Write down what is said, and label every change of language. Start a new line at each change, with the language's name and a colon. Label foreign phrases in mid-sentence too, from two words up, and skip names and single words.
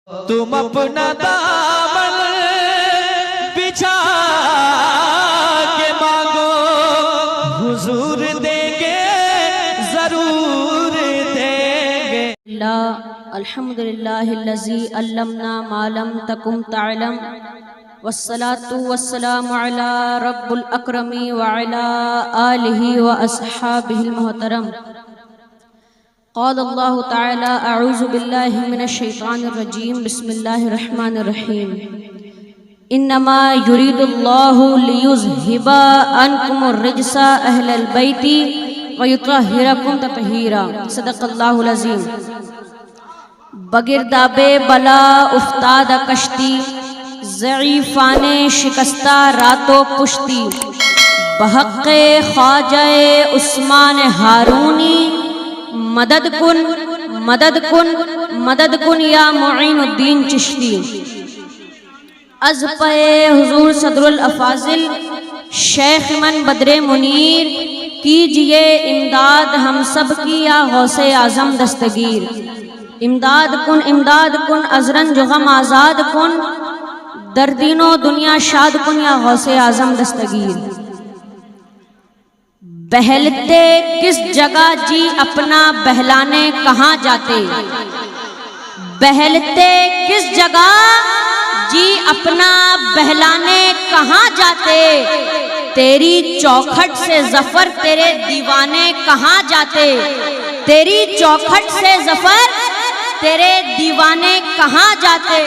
Urdu: تم اپنا دامن بچھا کے مانگو، حضور دیں گے، ضرور دیں گے۔
Arabic: الحمدللہ الذی علمنا ما لم تکن تعلم، والصلاة والسلام علی رب الاکرم وعلی آلہ واصحابہ المحترم۔ قال اللہ تعالی اعوذ باللہ من الشیطان الرجیم، بسم اللہ الرحمن الرحیم۔ انما یرید اللہ لیذہب عنکم الرجس اہل البیت ویطہرکم تطہیرا۔ صدق اللہ العظیم۔
Persian: بگرداب بلا افتاد کشتی، ضعیفان شکستہ رات و پشتی، بحق خواجہ عثمان ہارونی مدد کن مدد کن مدد کن یا معین الدین چشتی۔ از پہ حضور صدر الافاضل شیخ من بدر منیر،
Urdu: کیجئے امداد ہم سب کی یا غوث اعظم دستگیر۔
Persian: امداد کن از رنج و غم آزاد کن، در دین و دنیا شاد کن یا غوث اعظم دستگیر۔
Urdu: بہلتے کس جگہ جی اپنا بہلانے کہاں جاتے، بہلتے کس جگہ جی اپنا بہلانے کہاں جاتے، تیری چوکھٹ سے ظفر تیرے دیوانے کہاں جاتے، تیری چوکھٹ سے ظفر تیرے دیوانے کہاں جاتے۔